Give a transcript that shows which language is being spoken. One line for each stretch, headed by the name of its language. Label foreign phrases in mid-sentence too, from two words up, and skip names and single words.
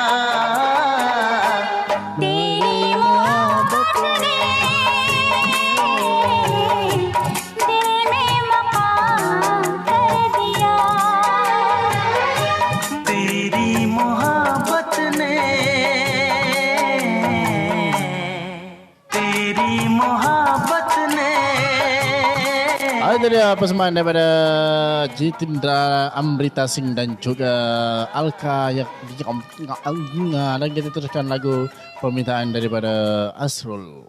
Hindi: तेरी मोहब्बत ने दिल में मकाम कर दिया तेरी मोहब्बत ने
Malay: Itu dia persembahan daripada Jitindra Amrita Singh dan juga Alka yang dan kita teruskan lagu permintaan daripada Asrul.